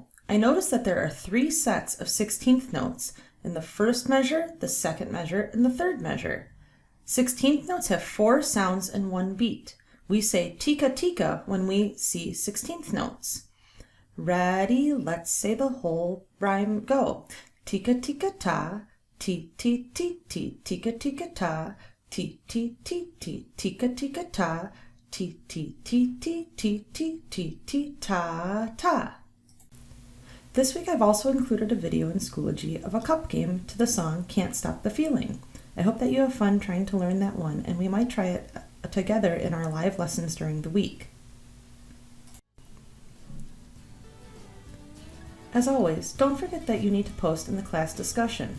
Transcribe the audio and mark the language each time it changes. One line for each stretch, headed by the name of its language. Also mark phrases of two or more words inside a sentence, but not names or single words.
English: I notice that there are 3 sets of 16th notes in the first measure, the second measure, and the third measure. 16th notes have 4 sounds in one beat. We say tika tika when we see 16th notes. Ready? Let's say the whole rhyme. Go. Tika tika ta, ti ti ti ti, tika tika ta, ti ti ti ti, tika tika ta. Ti ti ti ti ti ti ti ti ta ta. This week I've also included a video in Schoology of a cup game to the song Can't Stop the Feeling. I hope that you have fun trying to learn that one, and we might try it together in our live lessons during the week. As always, don't forget that you need to post in the class discussion.